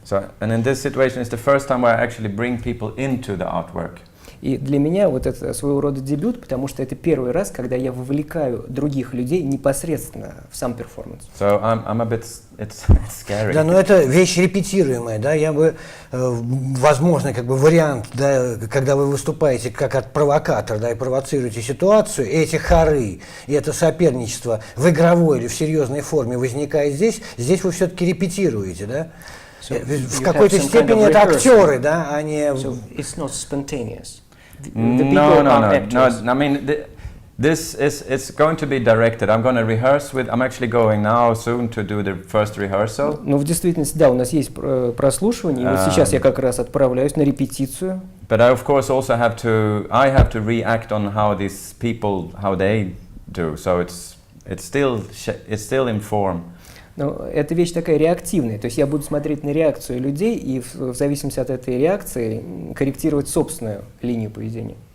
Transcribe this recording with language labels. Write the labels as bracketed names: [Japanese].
[English] So, and in this situation, it's the first time where I actually bring people into the artwork. [Russian] И для меня вот это своего рода дебют, потому что это первый раз, когда я вовлекаю других людей непосредственно в сам перформанс. [English] So I'm a bit, it's scary. [Russian] Да, но это вещь репетируемая, да, я бы, возможно, как бы вариант, да, когда вы выступаете как провокатор, да, и провоцируете ситуацию, и эти хоры, и это соперничество в игровой или в серьезной форме возникает здесь вы все-таки репетируете, да? В какой-то степени это актеры, да, а не... [English] So it's not spontaneous. No. I mean, it's going to be directed. I'm going to rehearse with. I'm actually going now soon to do the first rehearsal. [Russian] Ну, в действительности, да, у нас есть прослушивание, и вот сейчас я как раз отправляюсь на репетицию. [English] But I, of course, also have to react on how these people, how they do. So it's still in form. [Russian] Но это вещь такая реактивная, то есть я буду смотреть на реакцию людей и в зависимости от этой реакции корректировать собственную линию поведения.